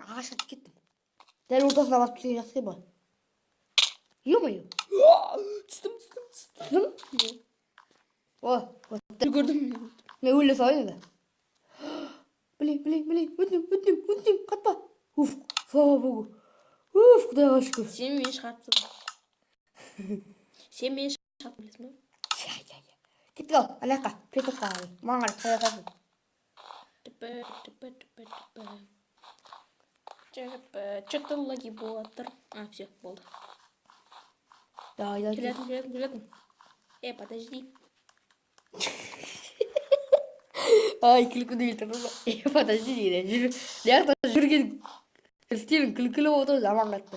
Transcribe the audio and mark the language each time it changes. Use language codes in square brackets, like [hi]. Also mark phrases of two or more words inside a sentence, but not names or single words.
[kk] Жоқ, ағашқа кеттім. Дәл ортасына басып түскен жақсы екен ба? [ru] Ё-моё. [kk] Түстім. Түсің? О, Көрдім. мен өле салайын енді. Блин, өтінем, қатпа. Уф, [ru] слава богу. [kk] Уф, құдайға шүкір. Сен мені шығарып тастадың. Сен мені шығарып білесің бе? Кетіп қал, ана жаққа, песокқа қарай. Маған қарай қайырасың. [ru] Что-то лаги [kk] болады. А, все, болды. Давай. Келетін. Подожди. Ай, күлкіні келтірді. Подожди дейді. Жақта жүрген істерің күлкілі болды, жаман қатты.